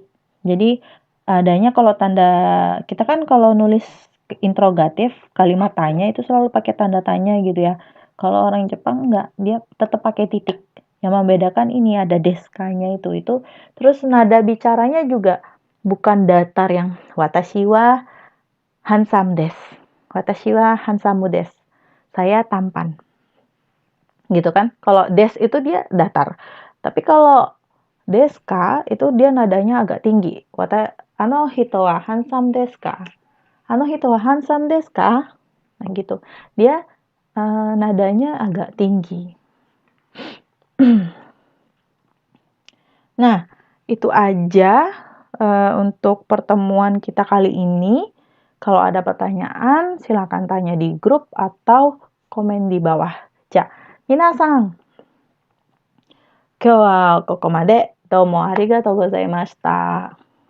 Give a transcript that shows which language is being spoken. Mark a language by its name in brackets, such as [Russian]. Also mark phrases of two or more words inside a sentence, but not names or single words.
[Indonesian] Jadi adanya kalau kita kan kalau nulis interrogatif, kalimat tanya itu selalu pakai tanda tanya gitu ya. Kalau orang Jepang enggak, dia tetap pakai titik. Yang membedakan ini ada deskanya itu. Terus nada bicaranya juga bukan datar yang [Japanese] watashi wa handsome desu. Watashi wa handsome desu. [Indonesian] Saya tampan. Gitu kan? Kalau des itu dia datar. Tapi kalau deska itu dia nadanya agak tinggi. [Japanese] Ano hito wa handsome desu ka? Ano hito wa handsome desu ka? [Indonesian] Nah gitu. Dia nadanya agak tinggi. Nah, itu aja untuk pertemuan kita kali ini. Kalau ada pertanyaan, silakan tanya di grup atau komen di bawah. [Japanese] じゃ、皆さん, 今日はここまで。どうもありがとうございました。